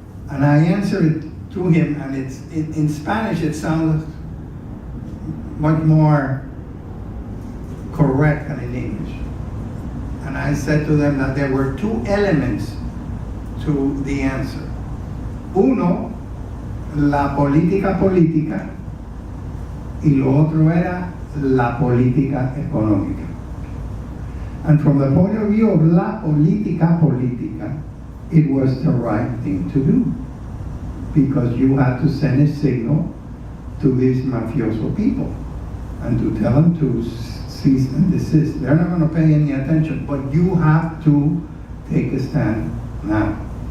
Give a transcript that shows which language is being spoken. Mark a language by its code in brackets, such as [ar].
[en] And I answered it to him, and it's in Spanish it sounds much more correct than in English. And I said to them that there were 2 elements to the answer. [es] Uno, la política política, y lo otro era la política económica. [en] And from the point of view of [es] la política política, [en] it was the right thing to do, because you had to send a signal to these mafioso people and to tell them to cease and desist. They're not going to pay any attention, but you have to take a stand now.